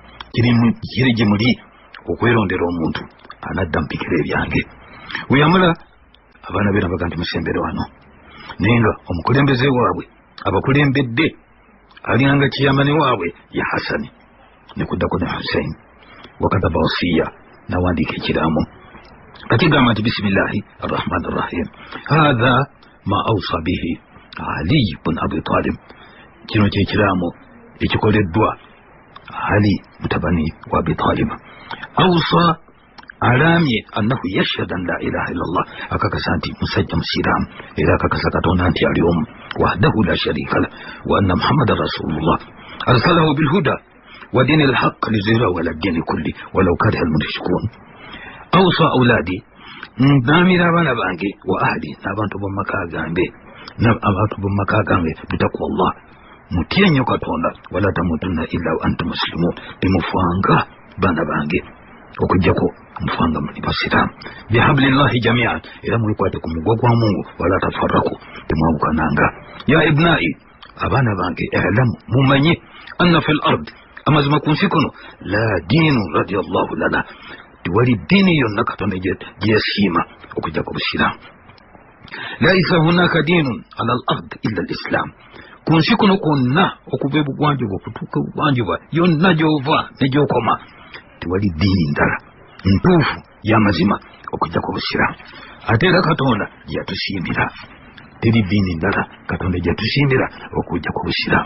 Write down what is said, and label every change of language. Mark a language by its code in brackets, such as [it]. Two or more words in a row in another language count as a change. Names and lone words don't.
[lg] kiri gye muli okwerondera omuntu anadda mpikira ebyange weyamala abaana be nabaga nti musembere wano naye nga omukulembeze waabwe abakulembedde alinganga kiyamani waabwe ya Hasani ne kuddako ne Hussein wakataba wasiya nawandiika ekiraamu akigamba nti [ar] بسم الله الرحمن الرحيم هذا ما أوصى به علي بن أبي طالب. [lg] kino kyekiraamu ekikoleddwa Ali mutabani wa Abi Talib. [ar] awsa alamye أنه يشهد أن لا إله إلا الله [lg] akakasa nti musajja musiraamu era akakasa Katonda nti ali omu [ar] وحده لا شريك له وأن محمدا رسول الله أرسله بالهدى ودين الحق ليظهره على الدين كله ولو كره المشركون. أوصي أولادي نامرة [lg] abaana bange [ar] وأهلي [lg] n'abantu b'omumaka gange n'abantu b'omumaka gange [ar] بتقوى الله [lg] mutye nnyo Katonda [ar] ولا تموتن إلا وأنتم مسلمون [lg] temufanga baana bange okujjako mufanga muli basiraamu [ar] بحبل الله جميعا [lg] era mwekwate ku mugwa gwa Mungu [ar] ولا تفرقوا [lg] temwabukananga. [ar] يا ابني [lg] abaana bange alamu mumanye [ar] أن في الأرض [lg] amazima ku nsi kuno [ar] لا دين رضيه الله لنا [lg] tiwali ddiini yonna Katonda gyesiima okujjako busiraamu. [ar] ليس هناك دين على الأرض إلا الإسلام [lg] ku nsi kuno kwonna okuva ebugwanjuba okutuuka ebugwanjuba yonna gyova ne gyokoma tewali ddiini ndala ntuufu y'amazima okujjako busiraamu. ate era Katonda gyatusiimira teri ddiini ndala Katonda gyatusiimira okujjako busiraamu.